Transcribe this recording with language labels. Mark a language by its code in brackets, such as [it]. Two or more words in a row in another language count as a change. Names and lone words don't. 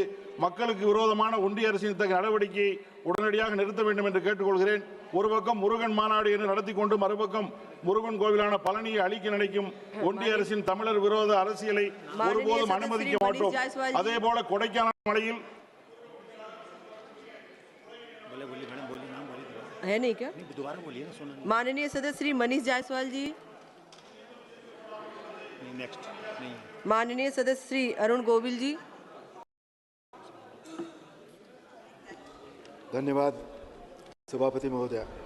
[ta] மக்களுக்கு விரோதமான ஒன்றிய அரசின் இத்தகைய நடவடிக்கையை உடனடியாக நிறுத்த வேண்டும் என்று கேட்டுக்கொள்கிறேன். ஒரு பக்கம் முருகன் மாநாடு என்று நடத்தி கொண்டு மறுபக்கம் முருகன் கோவிலான பழனியை அழிக்க நினைக்கும் ஒன்றிய அரசின் தமிழர் விரோத அரசியலை ஒருபோதும் அனுமதிக்க மாட்டோம். அதே போல கொடைக்கானல் மலையில் [hi] है नहीं क्या? दोबारा बोलिए ना, सुना। माननीय सदस्य श्री मनीष जायसवाल जी। नेक्स्ट नहीं। माननीय सदस्य श्री अरुण गोविल जी। धन्यवाद सभापति महोदय।